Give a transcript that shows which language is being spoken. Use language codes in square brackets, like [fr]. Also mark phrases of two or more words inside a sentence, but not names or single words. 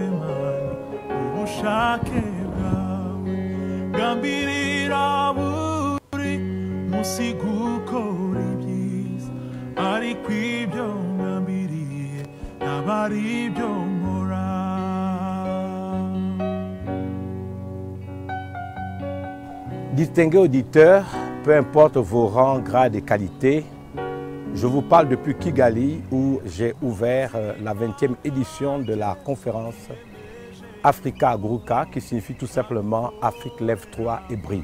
[rw] Mana, ubushake bwawe gambirira buri musi gukora ibyiza, ariko ibyo ngambiriye ntabwo ari ibyo nkora. [fr] Distingués auditeurs, peu importe vos rangs, grades et qualités, je vous parle depuis Kigali où j'ai ouvert la 20e édition de la conférence Africa Aguruka, qui signifie tout simplement Afrique lève-toi et brille.